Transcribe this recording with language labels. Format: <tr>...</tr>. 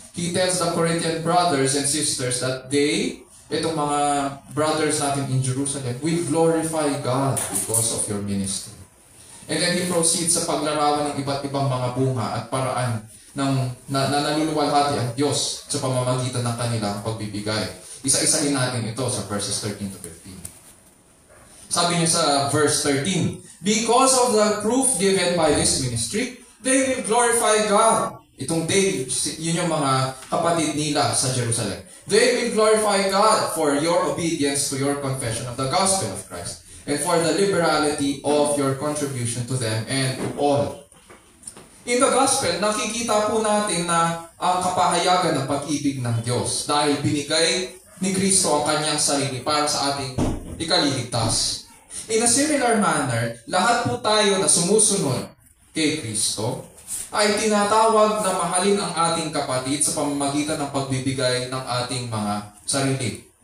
<en>He tells the Corinthian brothers and sisters that they,</en> <tl>itong mga brothers natin</tl> <en>in Jerusalem, will glorify God because of your ministry. And then he proceeds</en> <tl>sa paglarawan ng iba't ibang mga bunga at paraan na naluluwalhati ang Diyos sa pamamagitan ng kanilang pagbibigay. Isa-isahin natin ito sa verses 13 to 15. Sabi niya sa verse 13,</tl> <en>because of the proof given by this ministry, they will glorify God.</en> <tl>Itong they, yun yung mga kapatid nila sa Jerusalem.</tl> <en>They will glorify God for your obedience to your confession of the gospel of Christ and for the liberality of your contribution to them and to all. In the gospel,</en> <tl>nakikita po natin na ang kapahayagan ng pag-ibig ng Diyos dahil binigay ni Kristo ang kanyang sarili para sa ating ikaliligtas.</tl> <en>In a similar manner,</en> <tl>lahat po tayo na sumusunod kay Kristo ay tinatawag na mahalin ang ating kapatid sa pamamagitan ng pagbibigay ng ating mga sarili.</tl>